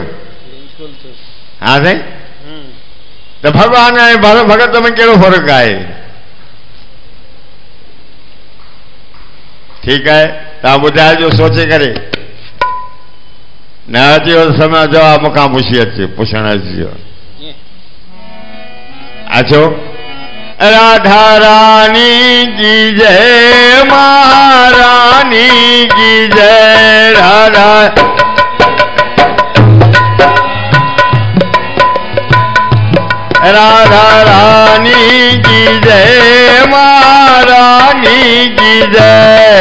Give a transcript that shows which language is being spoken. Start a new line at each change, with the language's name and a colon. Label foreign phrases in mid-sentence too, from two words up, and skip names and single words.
Sindhi: हाँ साईं, त भगवान ऐं भगत में केड़ो फर्क आहे? ठीकु आहे, तव्हां ॿुधाइजो सोचे करे। न अचेव त समय जवाब मूंखां पुछी अचे, पुछण अचिजो। अचो।
Hindi: राधा रानी की जय, महारानी की जय। राधा रानी की जय, महारानी की जय।